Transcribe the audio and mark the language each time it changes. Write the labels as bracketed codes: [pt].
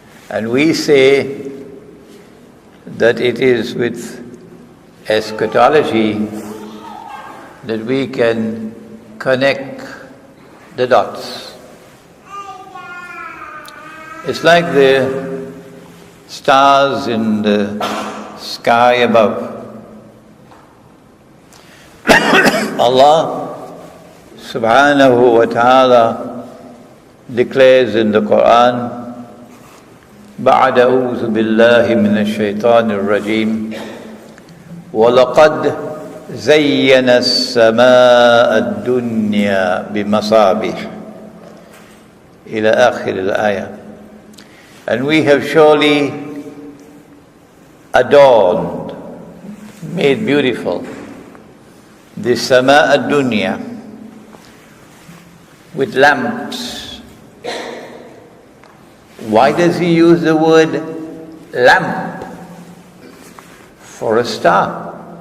[en] And we say that it is with eschatology that we can connect the dots. It's like the stars in the sky above. Allah subhanahu wa ta'ala declares in the Quran, [ar] بعد أعوذ بالله من الشيطان الرجيم ولقد زينا السماء الدنيا بمصابيح إلى آخر الآية. [en] And we have surely adorned, made beautiful the sama ad-dunya with lamps. Why does he use the word lamp for a star?